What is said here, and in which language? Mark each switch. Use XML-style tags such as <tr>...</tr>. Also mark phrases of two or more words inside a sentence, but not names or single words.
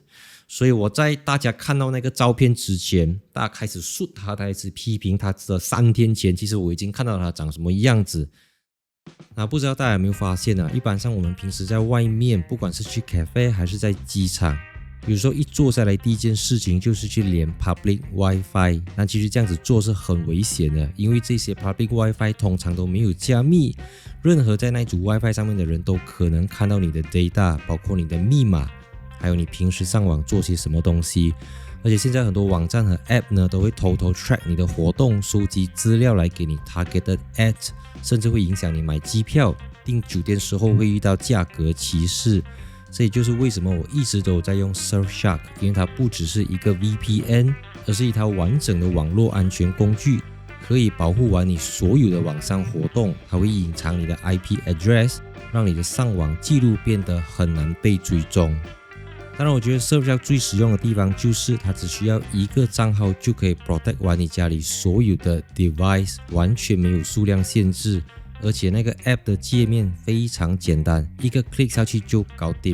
<zh>所以我在大家看到那個照片之前，大家開始說他，開始批評他的3天前，其實我已經看到他長什麼樣子。那不知道大家有沒有發現一般上我們平時在外面，不管是去 cafe 還是在機場，有時候一坐下來第一件事情就是去連</zh> <en>public wifi，</en> <zh>但其實這樣子做是很危險的，因為這些</zh> <en>public wifi</en> <zh>通常都沒有加密，任何在那組 wifi 上面的人都可能看到你的 data， 包括你的密碼，還有你平時上網做些什麼東西，而且現在很多網站和 App 呢都會偷偷 track 你的活動，收集資料來給你</zh> <en>targeted ads，</en> <zh>甚至會影響你買機票、訂酒店時候會遇到價格歧視。這也就是為什麼我一直都有在用 Surfshark， 因為它不只是一個 VPN， 而是一套完整的網絡安全工具，可以保護完你所有的網上活動，還會隱藏你的</zh> <en>IP address，</en> <zh>讓你的上網記錄變得很難被追蹤。當然我覺得 Surfshark 最實用的地方就是它只需要1個賬號就可以 protect 完你家裡所有的 device， 完全沒有數量限制，而且那個 app 的界面非常簡單，一個 click 下去就搞定。</zh>